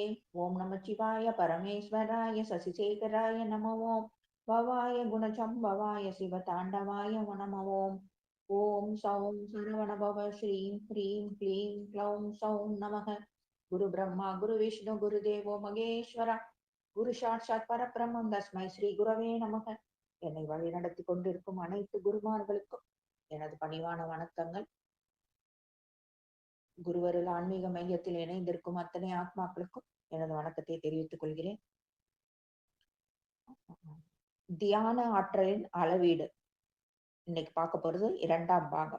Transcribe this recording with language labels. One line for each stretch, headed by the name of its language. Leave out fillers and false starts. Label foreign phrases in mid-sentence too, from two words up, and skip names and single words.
Sanskrit: ॐ नमः शिवाय परमेश्वराय शशिशेखराय नमो ॐ भवाय गुणचम्भवाय शिवताण्डवाय नमो ॐ। ॐ सौं सरवणभव श्रीं ह्रीं क्लीं क्लौं सौं नमः। गुरुब्रह्मा गुरुविष्णु गुरुदेवो महेश्वर गुरु साक्षात् परब्रह्म तस्मै श्री गुरवे नमः.
Tamil: என்னை வழி நடத்தி கொண்டிருக்கும் அனைத்து குருமார்களுக்கும் எனது பணிவான வணக்கங்கள். குருவருள் ஆன்மீக மையத்தில் இணைந்திருக்கும் அத்தனை ஆத்மாக்களுக்கும் எனது வணக்கத்தை தெரிவித்துக் கொள்கிறேன். தியான ஆற்றலின் அளவீடு இன்னைக்கு பார்க்க போறது 2ஆம் பாகம்.